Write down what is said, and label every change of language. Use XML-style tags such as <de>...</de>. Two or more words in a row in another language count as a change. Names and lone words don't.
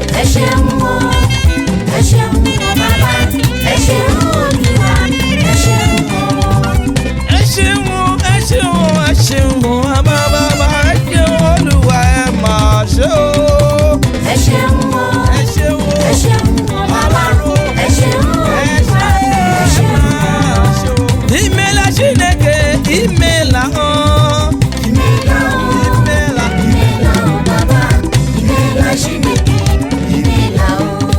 <yo>Ẹ ṣeun o, ẹ ṣeun o bàbá, ẹ ṣeun Olúwa, ẹ ṣeun o. Ẹ ṣeun o, ẹ ṣeun o, ẹ ṣeun o, bàbá, bàbá, ẹ ṣeun, Olúwa, ẹ máa ṣe o. Ẹ ṣeun o. Ẹ ṣeun o. Ẹ ṣeun o, bàbá. Ẹ ṣeun o, Ẹ bàbá. Ẹ ṣeun o. ṣeun o.</yo> <ig>Imela Chineke, imela o. Imela o. Imela. Imela o, bàbá. Imela Chineke. Imela o.</ig>